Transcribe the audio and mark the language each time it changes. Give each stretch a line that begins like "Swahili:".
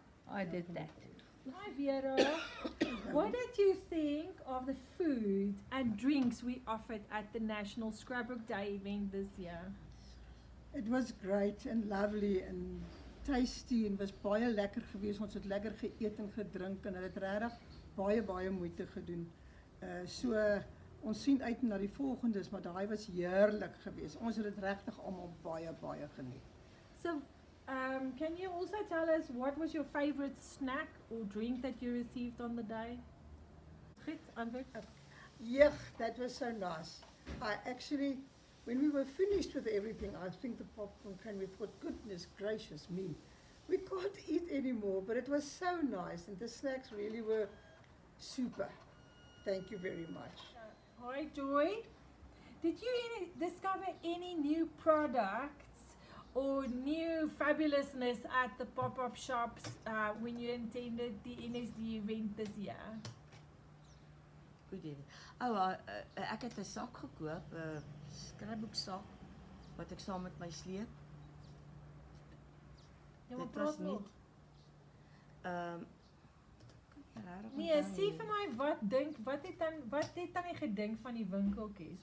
English: I did that. Hi Vera, what did you think of the food and drinks we offered at the National Scrapbook Day event this year? It was great and lovely and tasty
Afrikaans: en was baie lekker geweest. Ons het lekker geëet en gedrink en hulle het regtig baie moeite gedoen. So ons sien uit na die volgendes, maar daai was heerlik geweest. Ons het dit regtig almal baie geniet.
English: So, can you also tell us what was your favorite snack or drink that you received on the day?
Afrikaans: Goed, antwoord.
English: Yeah, that was so nice. I actually, when we were finished with everything, I think the popcorn came, we thought, goodness gracious me, we can't eat anymore, but it was so nice, and the snacks really were super. Thank you very much. Hi Joy, did you discover any new products or new fabulousness at the pop-up shops when you attended the NSD event this year?
Afrikaans: Goed idee. Ek het 'n sak gekoop, 'n skrapboeksak wat ek saam met my sleep. Ja, maar Dit was praat nog. Nee, sê vir my wat het tannie gedink van die winkeltjies?